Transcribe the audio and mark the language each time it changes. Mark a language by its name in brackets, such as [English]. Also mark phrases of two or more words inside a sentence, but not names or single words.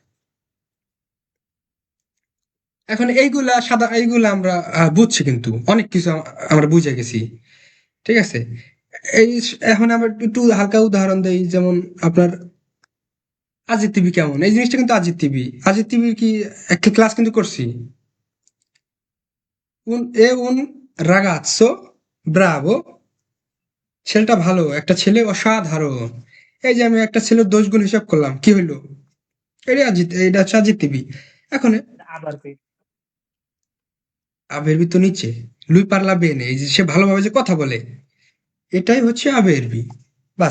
[Bangla] এখন এইগুলা আমরা বুঝছি, কিন্তু অনেক কিছু আমরা বুঝে গেছি, ঠিক আছে। এখন আমরা একটু হালকা উদাহরণ দেই, যেমন আপনার আজিত টিভি কেমন, এই জিনিসটা কিন্তু আজিত টিভির কি একটা ক্লাস কিন্তু করছি। [Italian] un ragazzo bravo, [Bangla] ছেলেটা ভালো, একটা ছেলে অসাধারণ। এই যে আমি একটা ছেলের দোষ গুণ হিসাব করলাম, কি হইলো? এটা হচ্ছে আজিত টিভি। এখন আবেরবি তো নিচে, [Italian] lui parla bene, [Bangla] এই যে সে ভালোভাবে যে কথা বলে, এটাই হচ্ছে আবেরবি, বাস।